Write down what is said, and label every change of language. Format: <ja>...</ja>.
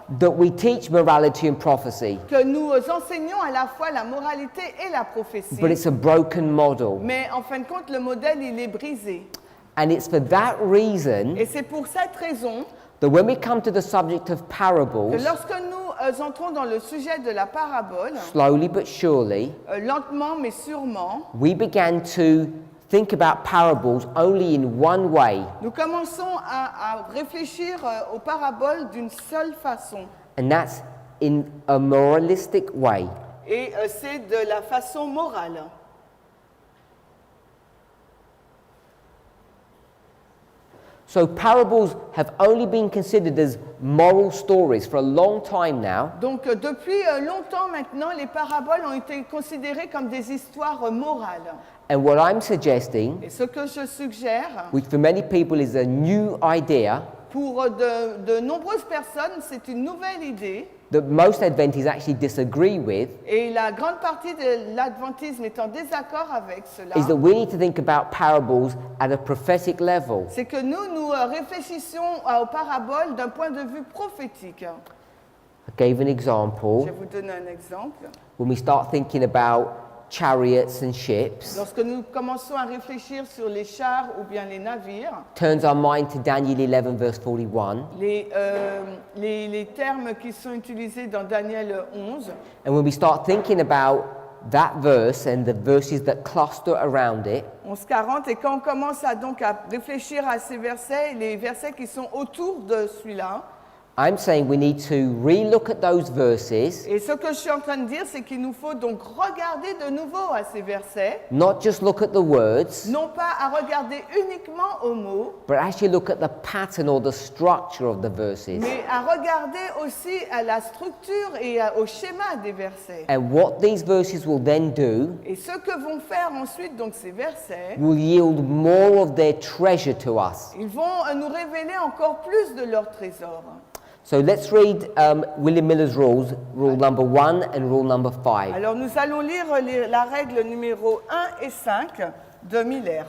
<en>that we teach morality and prophecy,</en> <fr>que nous enseignons à la fois la moralité et la prophétie.</fr> <en>but it's a broken model.</en> <fr>Mais en fin de compte, le modèle, il est brisé.</fr> <en>And it's for that reason</en> <fr>Et c'est pour cette raison</fr> <en>that when we come to the subject of</en> <fr>que</fr> <en>parables,</en> <fr>lorsque nous entrons dans le sujet de la parabole,</fr> <en>slowly but surely,</en> <fr>lentement mais sûrement,</fr> <en>we began to think about parables only in one way,</en> <fr>nous commençons à réfléchir aux paraboles d'une seule façon.</fr> <en>and that's in a moralistic way.</en> <fr>Et c'est de la façon morale.</fr> <en>So parables have only been considered as moral stories for a long time now,</en> <fr>Donc depuis longtemps maintenant, les paraboles ont été considérées comme des histoires morales.</fr> <en>and what I'm suggesting,</en> <fr>Et ce que je suggère,</fr> <en>which for many people is a new idea,</en> <fr>pour de nombreuses personnes, c'est une nouvelle idée,</fr> <en>that most Adventists actually disagree with</en> <fr>et la grande partie de l'adventisme est en désaccord avec cela,</fr> <en>is that we need to think about parables at a prophetic level.</en> <fr>c'est que nous réfléchissons aux paraboles d'un point de vue prophétique.</fr> <en>I gave an example.</en> <fr>Je vais vous donner un exemple.</fr> <en>When we start thinking about chariots and ships,</en> <fr>Lorsque nous commençons à réfléchir sur les chars ou bien les navires,</fr> <en>turns our mind to Daniel 11 verse 41.</en> <fr>les termes qui sont utilisés dans Daniel 11,</fr> <en>And when we start thinking about that verse and the verses that cluster around it,</en> <fr>11-40, et quand on commence à réfléchir à ces versets, les versets qui sont autour de celui-là,</fr> <en>I'm saying we need to re-look at those verses,</en> <fr>et ce que je suis en train de dire, c'est qu'il nous faut donc regarder de nouveau à ces versets,</fr> <en>not just look at the words,</en> <fr>non pas à regarder uniquement aux mots,</fr> <en>but actually look at the pattern or the structure of the verses.</en> <fr>mais à regarder aussi à la structure et au schéma des versets.</fr> <en>And what these verses will then do</en> <fr>Et ce que vont faire ensuite donc ces versets,</fr> <en>will yield more of their treasure to us.</en> <fr>ils vont nous révéler encore plus de leur trésor.</fr> <en>So let's read William Miller's rules, rule number 1 and rule number 5.</en> <fr>Alors nous allons lire la règle numéro 1 et 5 de Miller.</fr>